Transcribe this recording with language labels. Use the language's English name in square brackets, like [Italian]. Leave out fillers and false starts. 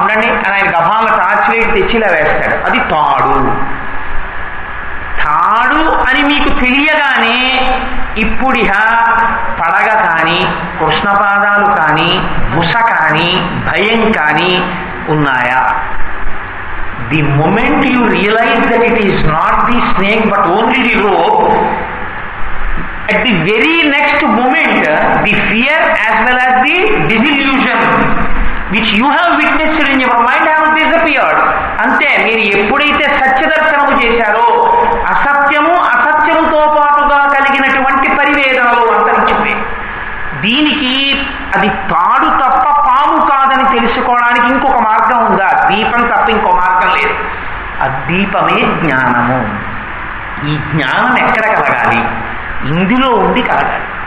[Telugu] ఉండండి అని ఆయన గభాల టార్చ్ లైట్ తెచ్చిలా వేస్తాడు. అది తాడు. తాడు అని మీకు తెలియగానే ఇప్పుడిహ పడగ కానీ, కృష్ణపాదాలు కానీ, బుస కానీ, భయం కానీ ఉన్నాయా? [English] The moment you realize that it is not the snake but only the rope, at the very next moment the fear as well as the disillusion which you have witnessed in your mind have disappeared. [Telugu] అంతే, మీరు ఎప్పుడైతే సత్యదర్శనము చేశారో అసత్యము, అసత్యముతో పాటుగా కలిగినటువంటి పరివేదనలు అంతరించిపోయి, దీనికి అది తాడు తప్ప పాము కాదని తెలుసుకోవడానికి ఇంకొక మార్గం ఉందా? దీపం తప్ప ఇంకో మార్గం లేదు. ఆ దీపమే జ్ఞానము. ఈ జ్ఞానం ఎక్కడ కలగాలి? ఇందులో ఉండి కలగాలి.